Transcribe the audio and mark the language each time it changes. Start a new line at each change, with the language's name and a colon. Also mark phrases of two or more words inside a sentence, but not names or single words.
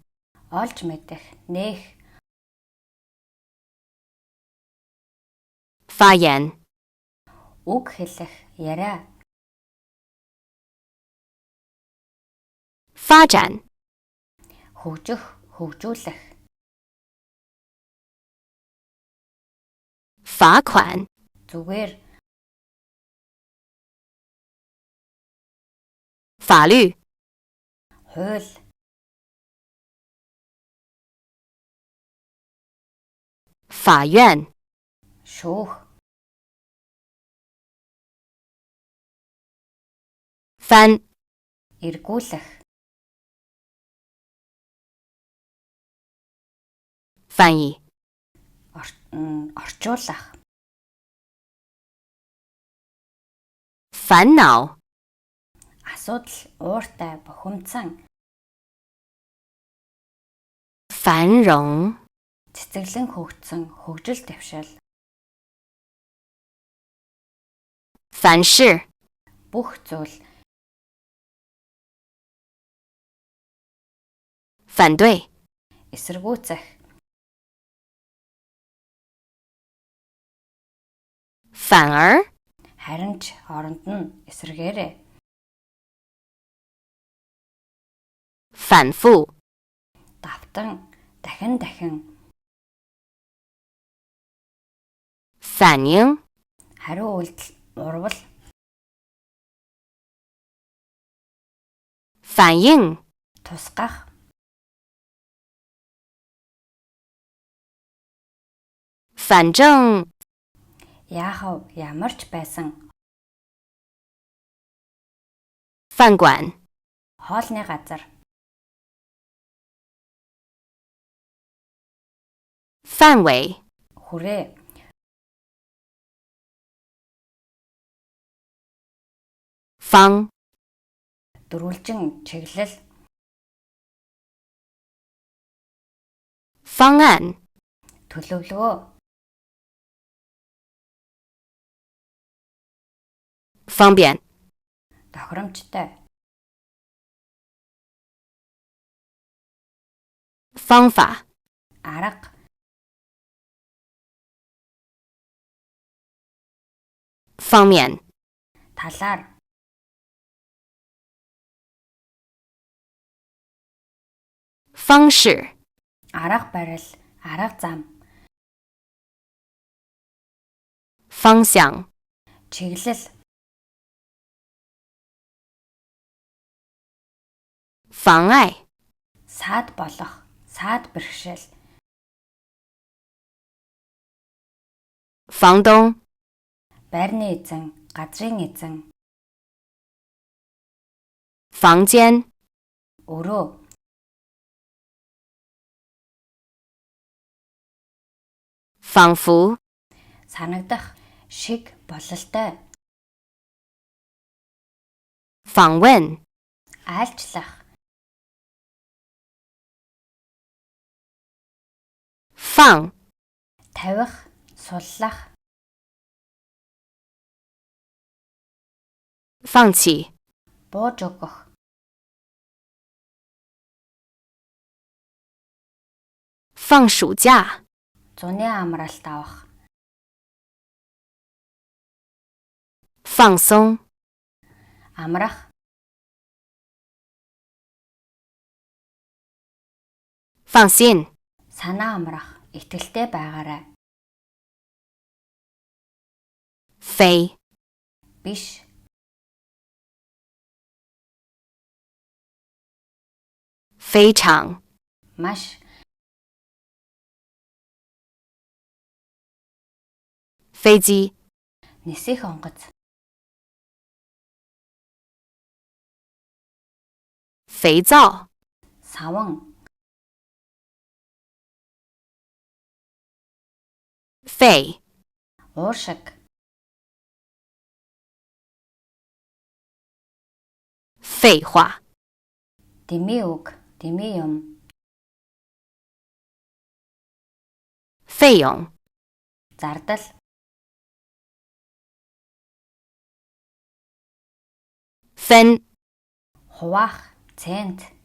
Mongolian: олж мэдэх нээх
Chinese: 发言
Mongolian: үг хэлэх яриа
Chinese: 发展
Mongolian: хөгжих хөгжүүлэх
Chinese: 罚款
Mongolian: зүгээр
Chinese: 法律
Mongolian: хууль
Chinese: 法院、
Mongolian: шүүх,
Chinese: 翻、
Mongolian: эргүүлэх,
Chinese: 翻译、
Mongolian: орчуулах,
Chinese: 烦恼、
Mongolian: асуудал, ууртай, бухимдсан,
Chinese: 繁荣、
Mongolian: цэцэглэн хөгжсөн, хөгжил дэвшил,
Chinese: 凡事、
Mongolian: бүх зүйл,
Chinese: 反对、
Mongolian: эсэргүүцэх,
Chinese: 反而、
Mongolian: харин ч оронд нь эсэргээрээ,
Chinese: 反复、
Mongolian: давтан, дахин,
Chinese: 反应、
Mongolian: хариу үйлдэл, урвал,
Chinese: 反应、
Mongolian: тусгах,
Chinese: 反正、
Mongolian: яахав, ямар ч байсан,
Chinese: 饭馆、
Mongolian: хоолны газар,
Chinese: 范围、
Mongolian: хүрээ,
Chinese: 方、
Mongolian: дөрвөлжин, чиглэл,
Chinese: 方案、
Mongolian: төлөвлөгөө,
Chinese: 方便、
Mongolian: тохиромжтой,
Chinese: 方法、
Mongolian: арга,
Chinese: 方面、
Mongolian: талаар,
Chinese: 方式、
Mongolian: арга барил, арга зам,
Chinese: 方向、
Mongolian: чиглэл,
Chinese: 妨碍、
Mongolian: саад болох, саад бэрхшээл,
Chinese: 房东、
Mongolian: байрны эзэн, газрын эзэн,
Chinese: 房间、
Mongolian: өрөө,
Chinese: 仿佛、
Mongolian: санагдах, шиг, бололтой,
Chinese: 访问、
Mongolian: айлчлах,
Chinese: 放、
Mongolian: тавих, суллах,
Chinese: 放弃、
Mongolian: бууж өгөх,
Chinese: 放暑假、
Mongolian: зуны амралт авах,
Chinese: 放松、
Mongolian: амрах,
Chinese: 放心、
Mongolian: санаа амрах, итгэлтэй байгаарай,
Chinese: 非、
Mongolian: биш,
Chinese: 非常、
Mongolian: маш,
Chinese: 飞机、
Mongolian: нисэх онгоц,
Chinese: 肥皂、
Mongolian: саван,
Chinese: 肺、
Mongolian: ууршиг,
Chinese: 废话、
Mongolian: дэмий үг, дэмий юм,
Chinese: 费用、
Mongolian: зардал,
Chinese: 分、
Mongolian: хуваах, цент,